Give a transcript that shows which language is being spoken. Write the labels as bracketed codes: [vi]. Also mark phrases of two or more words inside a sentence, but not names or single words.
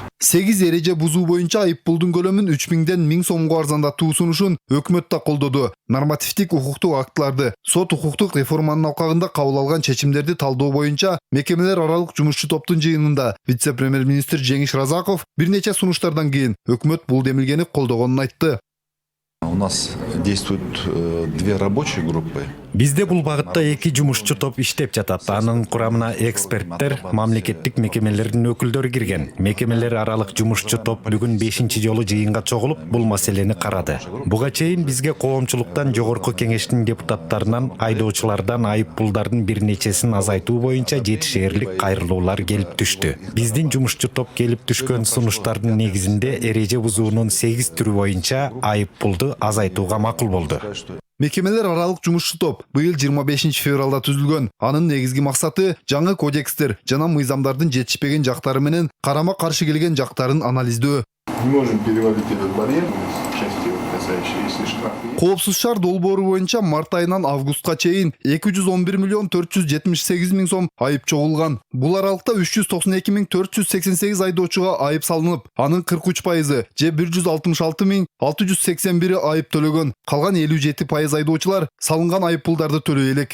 [ky] 8 эреже бузуу боюнча айып пулдун көлөмүн 3000ден 1000 сомго арзандатуу сунушун өкмөт да колдоду. Нормативдик укуктук актыларды, сот укуктук реформанын алкагында кабыл алган чечимдерди талдоо боюнча мекемелер аралык жумушчу топтун жыйынында вице-премьер-министр Жеңиш Разаков бир нече сунуштардан кийин өкмөт бул демилгени колдогонун айтты. [ru] У нас действуют 2 рабочие группы. [ky] Бизде бул багытта 2 жумушчу топ иштеп жатат. Анын курамына эксперттер, мамлекеттик мекемелердин өкүлдөрү кирген. Мекемелер аралык жумушчу топ бүгүн 5-чи жолу жыйынга чогулуп, бул маселени карады. Буга чейин бизге коомчулуктан жогорку кеңештин депутаттарынан айдоочулардан айып пулдардын бир нечесин азайтуу боюнча жетишээрлик кайрылуулар келип түштү. Биздин жумушчу топ келип түшкөн сунуштардын негизинде эреже бузуунун 8 түрү боюнча айып пулду азайтууга макул болду. Мекемелер аралык жумушчу топ быйыл 25 февралда түзүлгөн. Анын негизги максаты жаңы кодекстер жана мыйзамдардын жетишпеген жактары менен карама каршы келген жактарын анализдөө. [ru] Мы можем перевалить этот барьер с частью касающиеся штрафы. [ky] Коопсуз шаар долбоору боюнча март айынан августка чейин 211 миллион 478 миң сом айып чогулган. Бул аралыкта 392 миң 488 айдоочуга айып салынып, анын 43% же 166 миң 681 айып төлөгөн. Калган 57% айдоочулар салынган айып пулдарды төлөй элек.